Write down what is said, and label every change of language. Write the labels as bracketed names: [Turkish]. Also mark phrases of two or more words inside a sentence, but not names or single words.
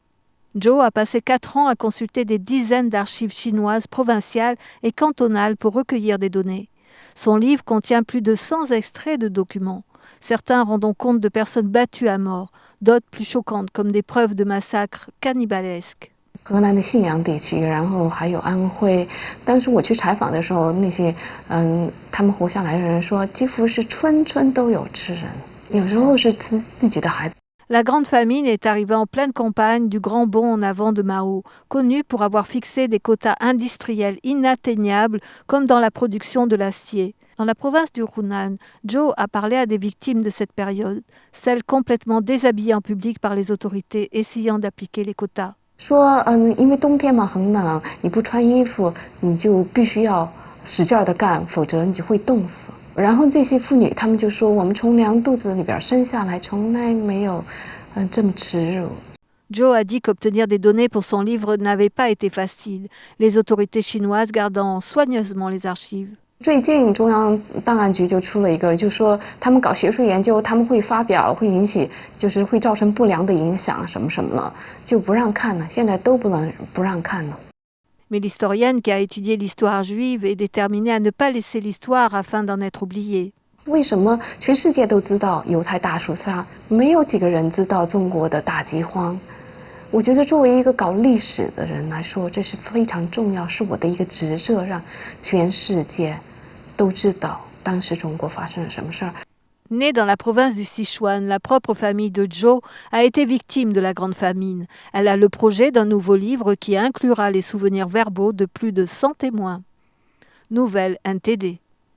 [French] Zhou a passé 4 ans à consulter des dizaines d'archives chinoises provinciales et cantonales pour recueillir des données. Son livre contient plus de 100 extraits de documents. Certains rendant compte de personnes battues à mort, d'autres plus choquantes comme des preuves de massacres cannibalisques. [Chinese] 河南的信阳地区，然后还有安徽。当时我去采访的时候，那些他们活下来的人说，几乎是村村都有吃人，有时候是吃自己的孩子。 [French] La grande famine est arrivée en pleine campagne du grand bond en avant de Mao, connu pour avoir fixé des quotas industriels inatteignables comme dans la production de l'acier. Dans la province du Hunan, Zhou a parlé à des victimes de cette période, celles complètement déshabillées en public par les autorités essayant d'appliquer les quotas. [Chinese] 说因为冬天嘛很冷，你不穿衣服，你就必须要使劲的干，否则你就会冻死。然后这些妇女她们就说，我们从娘肚子里边生下来，从来没有这么耻辱。 [French] Zhou a dit qu'obtenir des données pour son livre n'avait pas été facile, les autorités chinoises gardant soigneusement les archives. [Chinese] 最近中央档案局就出了一个，就说他们搞学术研究，他们会发表，会引起，就是会造成不良的影响，什么什么了，就不让看了。现在都不让看了。 [French] Mais l'historienne qui a étudié l'histoire juive est déterminée à ne pas laisser l'histoire afin d'en être oubliée. [Chinese] 为什么全世界都知道犹太大屠杀，没有几个人知道中国的大饥荒？我觉得作为一个搞历史的人来说，这是非常重要，是我的一个职责，让全世界都知道当时中国发生了什么事儿。 [French] Née dans la province du Sichuan, la propre famille de Zhou a été victime de la Grande Famine. Elle a le projet d'un nouveau livre qui inclura les souvenirs verbaux de plus de 100 témoins. Nouvelle NTD.